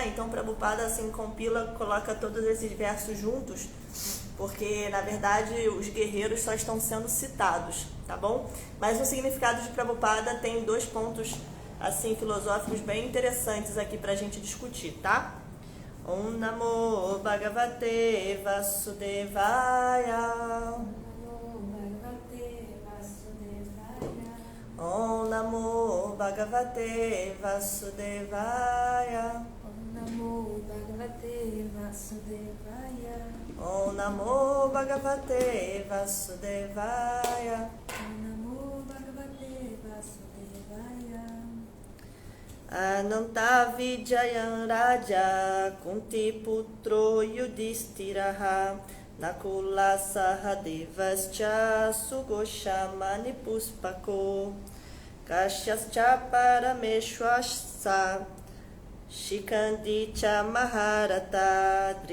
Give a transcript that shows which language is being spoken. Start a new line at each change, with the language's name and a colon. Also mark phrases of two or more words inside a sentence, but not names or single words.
Portuguese: Então Prabhupada assim compila, coloca todos esses versos juntos, porque na verdade os guerreiros só estão sendo citados, tá bom? Mas o significado de Prabhupada tem dois pontos assim filosóficos bem interessantes aqui pra gente discutir, tá?
Sanskrit: Om Namo Bhagavate Vasudevaya. Om Namo Bhagavate Vasudevaya. Om Namo Bhagavate Vasudevaya. Om Namo Bhagavate Vasudevaya. Om Namo Bhagavate Vasudevaya. Ananta Vijayan Raja Kunti Putro Yudhishthiraha Nakula Sahadevascha Sugoshamani Puspako Kashyascha Parameshwasa Shikandicha Maharata